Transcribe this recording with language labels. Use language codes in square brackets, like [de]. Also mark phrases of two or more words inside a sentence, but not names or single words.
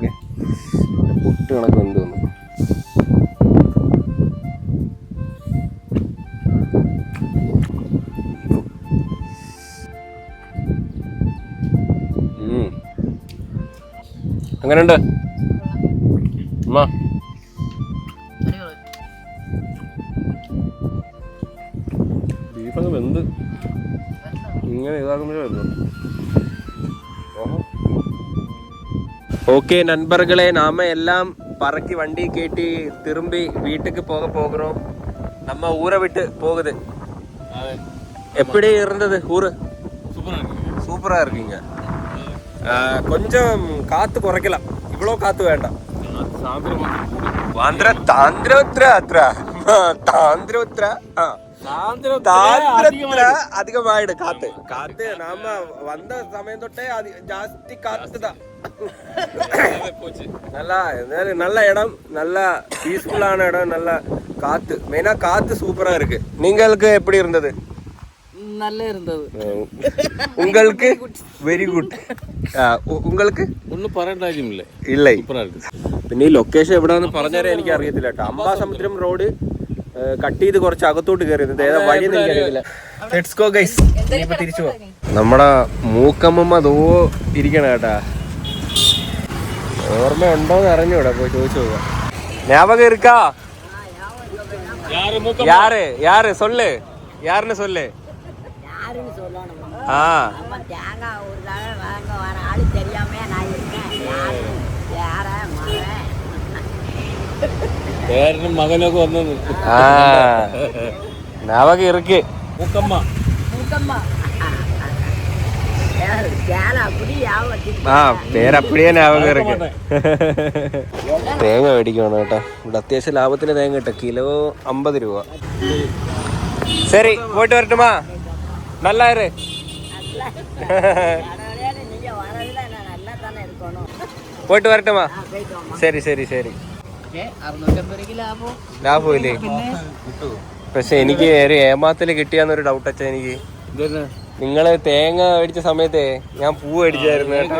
[ml] ഓക്കെ, പൊട്ട് കണക്ക് എന്ത് വന്നു. എങ്ങനെയുണ്ട് അമ്മ? ബീഫൊക്കെ വെന്ത് ഇങ്ങനെ ഇതാകുമ്പോഴേ വരുന്നു. [ta] ഓക്കെ നண்பர்களே, நாம எல்லாம் பறக்கி வண்டி கேட்டி திரும்பி வீட்டுக்கு போகிறோம். நம்ம ஊரை விட்டு போகுது. எப்படி இருந்தது ஊரு? சூப்பரா இருக்கீங்க. கொஞ்சம் காத்து குறைக்கலாம். இவ்வளோ காத்து வேண்டாம். அதிகமாயிடு காத்து. நாம வந்த சமயம் தொட்டே ஜாஸ்தி காத்து தான். நல்ல இடம், நல்ல பீஸ்ஃபுல்லான இடம், நல்ல காத்து. மெயினா காத்து சூப்பரா இருக்கு. நீங்களுக்கு எப்படி இருந்தது? நல்ல இருந்தது. உங்களுக்கு [en] very good. [ta] உங்களுக்கு [ml] ഒന്നും പറയേണ്ട കാര്യമില്ല. ഇല്ല. പിന്നെ ഈ ലൊക്കേഷൻ എവിടെയാണെന്ന് പറഞ്ഞാലേ എനിക്ക് അറിയത്തില്ല കേട്ടോ. അംബാസമുദ്രം റോഡ് കട്ട് ചെയ്ത് കുറച്ച് അകത്തോട്ട് കയറിയത് ഏതാ വഴിയെന്ന് എനിക്കറിയത്തില്ല. [en] let's go guys. [ml] ഇനിയിപ്പോ തിരിച്ചു പോവാം. നമ്മുടെ മൂക്കമ്മ ദോ ഇരിക്കണ കേട്ടാ. ഓർമ്മ ഉണ്ടോന്ന് അറിഞ്ഞൂടാ, പോയി ചോദിച്ചു പോവാ. [ta] ஞாபகம் இருக்கா? யாரு யாரு சொல்லு, யாருன்னு சொல்லு. யாருன்னு சொல்லணும். நம்ம தேங்காய் ஒரு தடவை வாங்க வர ஆளு தெரியாம நான் இருக்கேன். யார [ml] പേരനും മകനൊക്കെ വന്നു. [ta] ஞாபகம் இருக்கு. [ml] മൂക്കമ്മ. [ta] പേരപ്പടിയെ ஞாபகம் இருக்கு. [ml] തേങ്ങ മേടിക്കണം കേട്ടോ. ഇവിടെ അത്യാവശ്യം ലാഭത്തിന് തേങ്ങ കിട്ടും. കിലോ 50 രൂപ. ശരി, പോയിട്ട് വരട്ടുമാ. [ta] நல்லா இரு. [ml] പോയിട്ട് വരട്ടുമാ. ശരി ശരി ശരി. ലാഭമില്ലേ? പക്ഷെ എനിക്ക് ഒരു ഏമാത്തില് കിട്ടിയാന്നൊരു ഡൗട്ട് അച്ഛാ എനിക്ക്. നിങ്ങള് തേങ്ങ മേടിച്ച സമയത്തെ ഞാൻ പൂ മേടിച്ചായിരുന്നു കേട്ടോ.